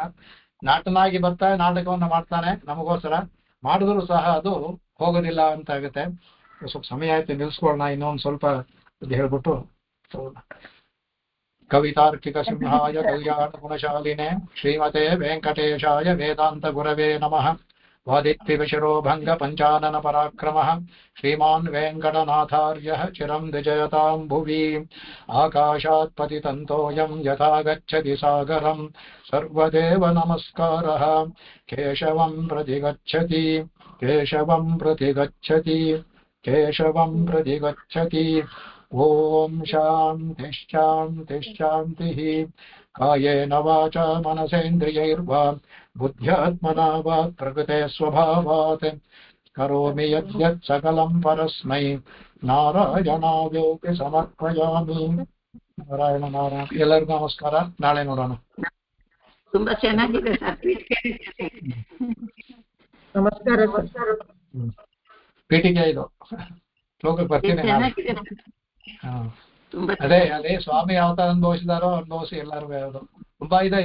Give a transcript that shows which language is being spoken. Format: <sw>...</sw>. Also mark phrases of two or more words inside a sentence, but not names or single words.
<kn>ನಾಟನಾಗಿ ಬರ್ತಾನೆ, ನಾಟಕವನ್ನ ಮಾಡ್ತಾನೆ ನಮಗೋಸ್ಕರ, ಮಾಡಿದ್ರು ಸಹ ಅದು ಹೋಗೋದಿಲ್ಲ ಅಂತ ಆಗುತ್ತೆ. ಸ್ವಲ್ಪ ಸಮಯ ಆಯ್ತು, ನಿಲ್ಸ್ಕೊಳ್ಳೋಣ. ಇನ್ನೊಂದು ಸ್ವಲ್ಪ ಹೇಳ್ಬಿಟ್ಟು</kn> <sa>ಕವಿತಾರ್ಕಿಕ ಸಿಂಹಾಯ ಕಲ್ಯಾಣ ಗುಣಶಾಲಿನೇ ಶ್ರೀಮತೆ ವೆಂಕಟೇಶಾಯ ವೇದಾಂತ ಗುರವೇ ನಮಃ. ವಾದಿತ್ರಿವಿಶಿರೋ ಭಂಗ ಪಂಚಾನನ ಪರಾಕ್ರಮಃ ಶ್ರೀಮಾನ್ ವೆಂಕಟನಾಥಾರ್ಯಃ ಚಿರಂ ವಿಜಯತಾಂ ಭುವಿ. ಆಕಾಶಾತ್ ಪತಿತಂತೋಯಂ ಯಥಾ ಗಚ್ಚತಿ ಸಾಗರಂ ಸರ್ವದೇವ ನಮಸ್ಕಾರಃ. ಕೇಶವಂ ಪ್ರತಿ ಗಚ್ಚತಿ, ಕೇಶವಂ ಪ್ರತಿ ಗಚ್ಚತಿ, ಕೇಶವಂ ಪ್ರತಿ ಗಚ್ಚತಿ. ಓಂ ಶಾಂತಿ ಶಾಂತಿ ಶಾಂತಿ. ಕಾಯೇನ ವಾಚಾ ಮನಸೇಂದ್ರಿಯೈರ್ವಾ ಬುದ್ಧ್ಯಾತ್ಮನಾ ವಾ ಪ್ರಕೃತೆ ಸ್ವಭಾವಾತ್ ಕರೋಮಿ ಯದ್ಯತ್ ಸಕಲಂ ಪರಸ್ಮೈ ನಾರಾಯಣಾವೇತಿ ಸಮರ್ಪಯಾಮಿ.</sa> <kn>ನಾರಾಯಣ ನಾರಾಯಣ. ಎಲ್ಲರಿಗೂ ನಮಸ್ಕಾರ. ನಾಳೆ ನೋಡೋಣ. ತುಂಬಾ ಚೆನ್ನಾಗಿದೆ ಸರ್. ನಮಸ್ಕಾರ ಸರ್. ಪೀಠಿಕೆ ಇದು ಶ್ಲೋಕಕ್ಕೆ ಬರ್ತೀನಿ. ಚೆನ್ನಾಗಿದೆ. ಅದೇ ಸ್ವಾಮಿ ಯಾವ ತರ ಅನುಭವಿಸಿದಾರೋ ಅನುಭವಿಸಿ ಎಲ್ಲರೂ ಅದು ತುಂಬಾ ಇದೆ.</kn>